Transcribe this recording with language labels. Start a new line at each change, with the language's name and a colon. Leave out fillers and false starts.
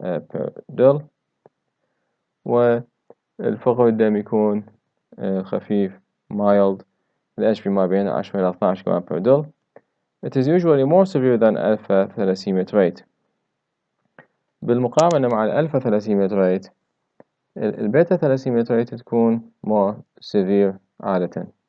Arabic: 10⁻⁹ per del والفقر الدم يكون خفيف mild ال HP ما بين 10 إلى 12 جرام per del.
English: It is usually more severe than alpha thalassemia trait.
Arabic: بالمقارنة مع الألفا ثلاسيميا تريت البيتا ثلاسيميا تريت تكون
English: more severe
Arabic: عادة.